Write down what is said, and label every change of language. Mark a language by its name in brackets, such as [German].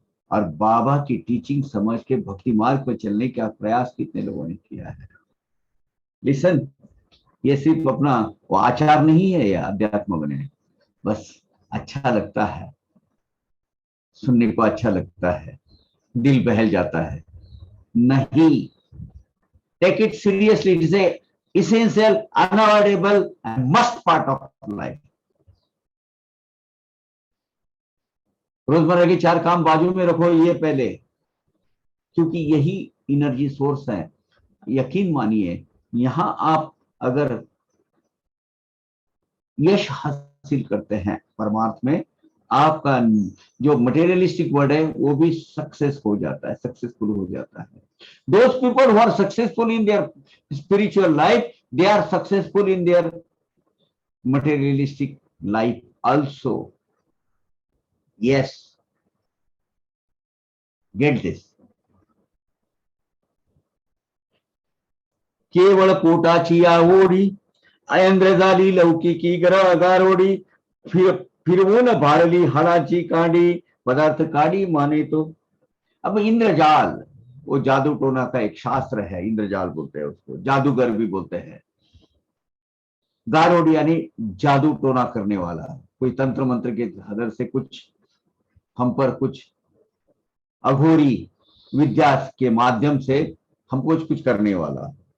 [Hindi] और बाबा की टीचिंग समझ के भक्ति मार्ग पर चलने का प्रयास कितने लोगों ने किया है। लिसन, ये सिर्फ अपना वो आचार नहीं है, या अध्यात्म बने, बस अच्छा लगता है, सुनने को अच्छा लगता है, दिल बहल जाता है, नहीं। [English] Take it seriously, it is a essential, unavoidable and must part of life. [Hindi] रोजमर्रा के 4 काम बाजू में रखो ये पहले, क्योंकि यही एनर्जी सोर्स है। यकीन मानिए, यहां आप अगर यश हासिल करते हैं परमार्थ में, आपका जो मटेरियलिस्टिक वर्ड है वो भी सक्सेस हो जाता है, सक्सेसफुल हो जाता है। [English] Those people who are successful in their spiritual life, they are successful in their materialistic life also. Yes, get this. [Marathi] केवळ पोटाची आवडी, ऐंद्रजाली लौकिकी गारोडी, फिरवून भारली हाडाची कांडी, पदार्थ काडी माने तो। [Hindi] अब इंद्रजाल, वो जादू टोना का एक शास्त्र है, इंद्रजाल बोलते हैं उसको, जादूगर भी बोलते हैं। गारोडी यानी जादू टोना करने वाला, कोई तंत्र मंत्र के हदर से कुछ हम पर, कुछ अघोरी विद्या के माध्यम से हमको कुछ करने वाला।